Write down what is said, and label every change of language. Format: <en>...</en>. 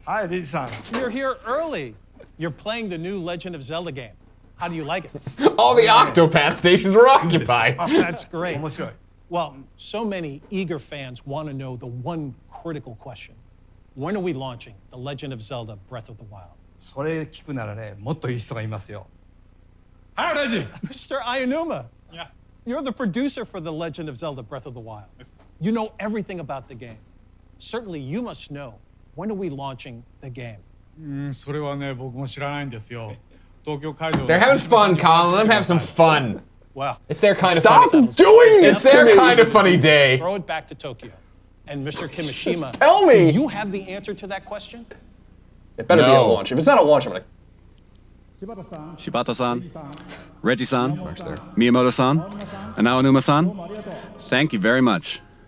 <en>Hi, Riz-san. You're here early. You're playing the new Legend of Zelda game. How do you like it? All the Octopath stations were occupied. Oh, that's great. Well, so many eager fans want to know the one critical question. When are we launching The Legend of Zelda: Breath of the Wild?</en> <ja>それ聞くならね、もっといい人がいますよ。</ja> <en>Mr. Ayanuma, you're the producer for The Legend of Zelda: Breath of the Wild. You know everything about the game. Certainly you must know, when are we launching the game?</en> <ja>それはね、僕も知らないんですよ。東京会場。</ja> <en>They're having fun, Colin. Let them have some fun. Wow. It's their kind of Stop funny. doing this It's their to me. kind of funny day. Throw it back to Tokyo. And Mr. Kimishima, Just tell me. Do you have the answer to that question? It better be a launch. If it's not a launch, I'm gonna. Shibata-san, Reggie-san, Miyamoto-san, and Aonuma-san, thank you very much.</en>